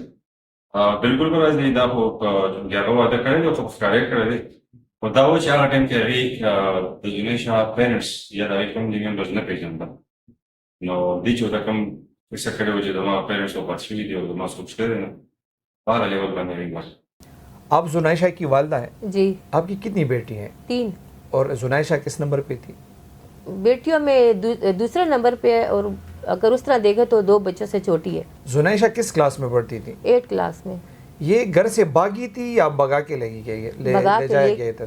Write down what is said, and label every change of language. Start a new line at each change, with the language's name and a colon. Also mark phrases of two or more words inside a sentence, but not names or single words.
Pashto: بالکل به راځي دا خو چونکې هغه واده کړی دی او خو ښکاره یې کړی دی خو دا و چې هغه ټایم کې هغې د جنیشا پیرنټس یا د هغې
English: family members
Pashto: نه پېژندل نو دې چې ورته کوم قصه کړې وه چې زما پیرنټس وفات شوي دي او زما څوک شته دی نه په هغه لیول باندې هغې وایي
Urdu: آپ زنیشا کی والدہ ہیں جی آپ کی کتنی بیٹی ہیں 3 اور زنیشا کس نمبر پہ تھی بیٹیوں میں دوسرے نمبر پہ ہے اور اگر اس طرح دیکھے تو 2 بچوں سے چھوٹی ہے زنیشا کس کلاس میں پڑھتی تھی 8 کلاس میں یہ گھر سے بھاگی تھی یا بھگا کے لے جائے گئے تھے